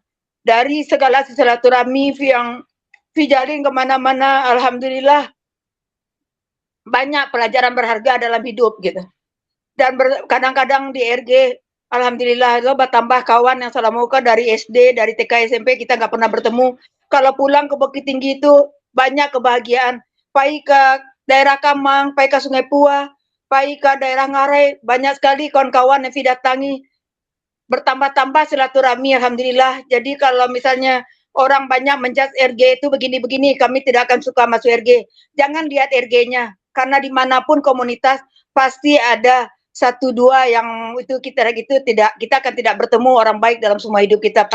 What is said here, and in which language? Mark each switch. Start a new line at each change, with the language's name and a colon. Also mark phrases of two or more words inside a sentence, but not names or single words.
Indonesian: Dari segala silaturahmi yang jalin kemana-mana, alhamdulillah banyak pelajaran berharga dalam hidup gitu. Dan kadang-kadang di RG, alhamdulillah lo bertambah kawan yang salamuka dari SD, dari TK, SMP kita nggak pernah bertemu. Kalau pulang ke Bukit Tinggi itu banyak kebahagiaan.
Minangkabau: Pai ke daerah Kamang, pai ke Sungai Pua, pai ke daerah Ngarai, banyak sekali kawan-kawan yang datangi.
Indonesian: Bertambah-tambah silaturahmi, alhamdulillah. Jadi kalau misalnya orang banyak menjudge RG itu begini-begini, kami tidak akan suka masuk RG. Jangan lihat RG-nya, karena dimanapun komunitas pasti ada satu dua yang itu kita akan tidak bertemu orang baik dalam semua hidup kita.